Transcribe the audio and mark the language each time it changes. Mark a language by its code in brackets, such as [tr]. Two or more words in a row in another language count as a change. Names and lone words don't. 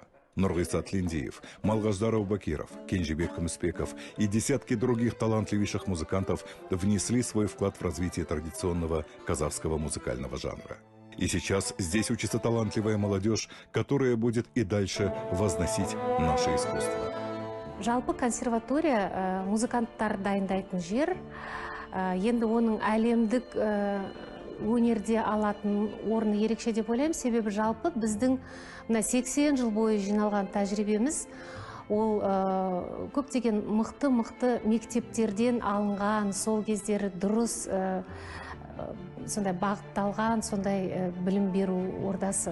[ru] Нургисат Линдиев, Малгаждаров Бакиров, Кенжибек Хамспеков и десятки других талантливейших музыкантов внесли свой вклад в развитие традиционного казахского музыкального жанра. И сейчас здесь учится талантливая молодежь, которая будет и дальше возносить наше искусство. [kk] Жалпы консерватория музыканттар дайындайтын жер, енді оның әлемдік өнерде алатын орны ерекше деп ойлаймын. Себебі жалпы біздің 80 жыл бойы жиналған тәжірибеміз ол көптеген мықты мектептерден алынған, сол кездері дұрыс сондай бағытталған, сондай білім беру ордасы.